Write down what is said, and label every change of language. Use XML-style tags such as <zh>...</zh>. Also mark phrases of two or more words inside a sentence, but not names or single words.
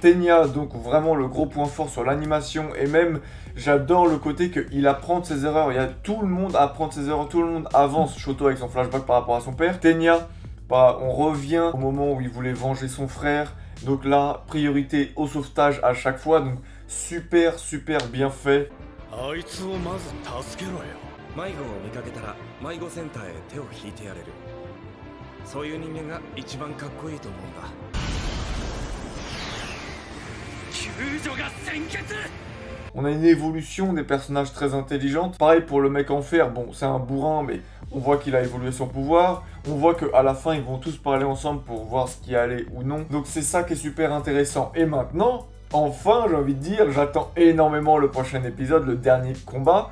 <fr>Tenya, donc vraiment le gros point fort sur l'animation, et même j'adore le côté qu'il apprend de ses erreurs. Il y a tout le monde apprend de ses erreurs, tout le monde avance. Shoto avec son flashback par rapport à son père. Tenya, bah, on revient au moment où il voulait venger son frère. Donc là, priorité au sauvetage à chaque fois. Donc super bien fait.</fr> <ja>あいつをまず助けろよ。迷子を見かけたら迷子センターへ手を引いてやれる。そういう人間が一番かっこいいと思うんだ。救助が先決。</ja> <fr>On a une évolution des personnages très intelligentes. Pareil pour le mec en fer, bon c'est un bourrin mais on voit qu'il a évolué son pouvoir. On voit qu'à la fin ils vont tous parler ensemble pour voir ce qui allait ou non. Donc c'est ça qui est super intéressant. Et maintenant, enfin j'ai envie de dire, j'attends énormément le prochain épisode, le dernier combat.</fr>